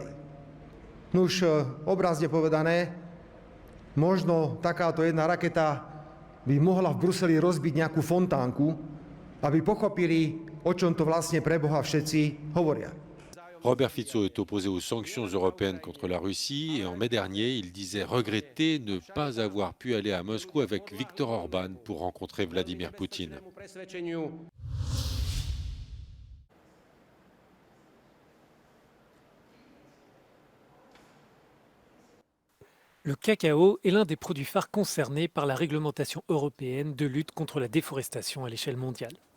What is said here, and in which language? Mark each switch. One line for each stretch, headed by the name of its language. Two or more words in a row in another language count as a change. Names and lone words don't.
Slovak: Nuž, obrazne povedané, možno takáto jedna raketa by mohla v Bruseli rozbiť nejakú fontánku, aby pochopili, o čom to vlastne pre Boha všetci hovoria.
French: Robert Fico est opposé aux sanctions européennes contre la Russie et en mai dernier, il disait regretter ne pas avoir pu aller à Moscou avec Viktor Orban pour rencontrer Vladimir Poutine. Le cacao est l'un des produits phares concernés par la réglementation européenne de lutte contre la déforestation à l'échelle mondiale.